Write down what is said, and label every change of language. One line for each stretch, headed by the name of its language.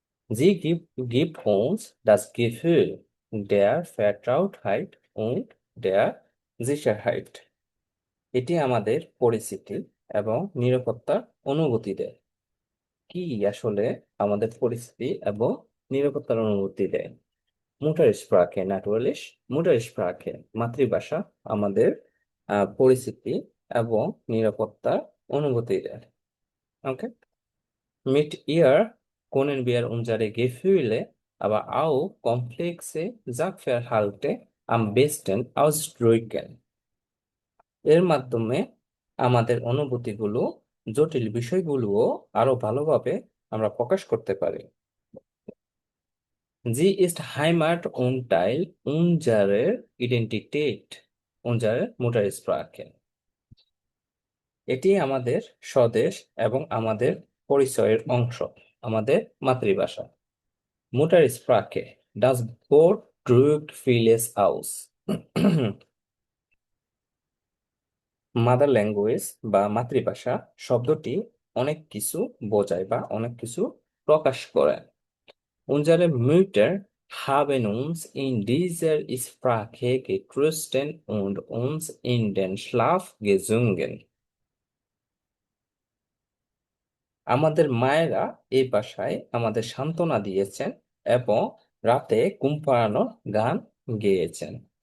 German: gibt uns das Gefühl der Vertrautheit und der Sicherheit.
Bangla: এটি আমাদের পরিচিতি এবং নিরাপত্তার অনুভূতি দেয়। কি আসলে আমাদের পরিচিতি এবং নিরাপত্তার অনুভূতি দেয়?
German: মুটারস্প্রাকে ন্যাটুরালিশ,
Bangla: মুটারস্প্রাকে মাতৃভাষা আমাদের পরিচিতি এবং নিরাপত্তার অনুভূতি দেয়।
German: ওকে, Mit ihr können wir unsere Gefühle, aber auch komplexe Sachverhalte am besten ausdrücken.
Bangla: এর মাধ্যমে আমাদের অনুভূতিগুলো, জটিল বিষয়গুলোও আরো ভালোভাবে আমরা প্রকাশ করতে পারি।
German: Sie ist Heimat und Teil unserer Identität, unserer Muttersprache.
Bangla: এটি আমাদের স্বদেশ এবং আমাদের পরিচয়ের অংশ, আমাদের মাতৃভাষা।
German: Muttersprache, das Wort drückt vieles aus.
Bangla: Mother language বা মাতৃভাষা শব্দটি অনেক কিছু বোঝায় বা অনেক কিছু প্রকাশ করে।
German: Unsere Mütter haben uns in dieser Sprache getröstet und uns in den Schlaf gesungen.
Bangla: আমাদের মায়েরা এই ভাষায় আমাদের সান্ত্বনা দিয়েছেন এবং রাতে ঘুম পাড়ানোর গান গেয়েছেন।